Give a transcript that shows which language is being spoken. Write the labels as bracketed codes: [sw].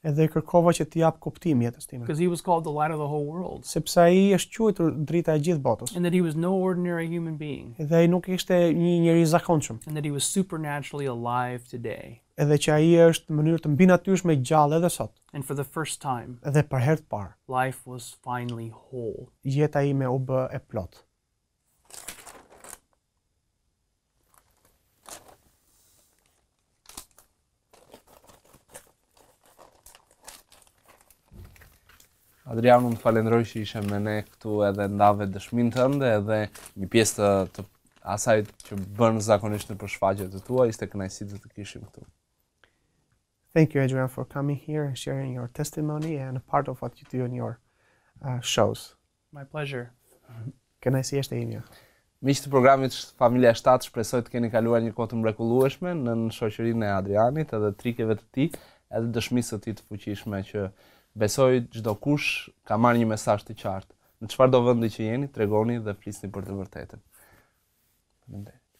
[sq] Edhe kërkova që të jap kuptim jetës time. [en] Because he was called the light of the whole world. [sq] Sepse ai është quajtur drita e gjithë botës. [en] And that he was no ordinary human being. [sq] Dhe ai nuk ishte një njeri i zakonshëm. [en] And that he was supernaturally alive today. [sq] Edhe që ai është në mënyrë të mbinatyrshme gjallë edhe sot. [en] And for the first time, [sq] edhe për herë të parë, [en] life was finally whole. [sq] Jeta ime u bë e plot. Adrian, unë të falenderoj që ishe me ne këtu edhe ndave dëshminë tënde edhe një pjesë të asaj që bën zakonisht në përshfaqjet të tua, ishte kënaqësi të kishim këtu. [en] Thank you, Adrian, for coming here and sharing your testimony and a part of what you do in your shows. My pleasure. [sq] Kënaqësia është e ime. Miq të programit Familja 7, shpresoj të keni kaluar një kohë të mrekullueshme në shoqërinë e Adrianit edhe trikeve të tij, edhe dëshmisë së tij të fuqishme që besoj çdo kush ka marrë një mesazh të qartë. Në çfarëdo vendi që jeni, tregoni dhe flisni për të vërtetën. Faleminderit.